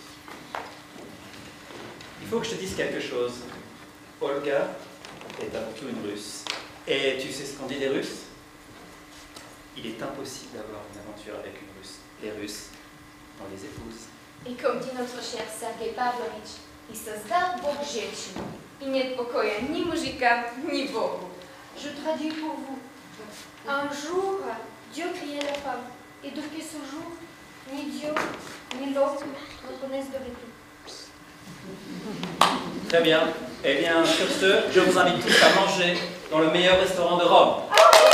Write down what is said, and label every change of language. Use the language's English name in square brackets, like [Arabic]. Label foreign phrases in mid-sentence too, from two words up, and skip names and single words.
[French] Il faut que je te dise quelque chose. Olga est avant tout une Russe. Et tu sais ce qu'on dit des Russes? Il est impossible d'avoir une aventure avec une Russe. Les Russes, on les épouse. I comme dit notre cher Sergei Pavlovitch, [Russian] и создал Бог женщину, и нет покоя ни мужика, ни Богу. [French] Je traduis pour vous. Un jour, Dieu créait la femme. Et depuis ce jour, ni Dieu, ni l'homme ne connaissent de répit. Très bien. Eh bien, sur ce, je vous invite tous à manger dans le meilleur restaurant de Rome.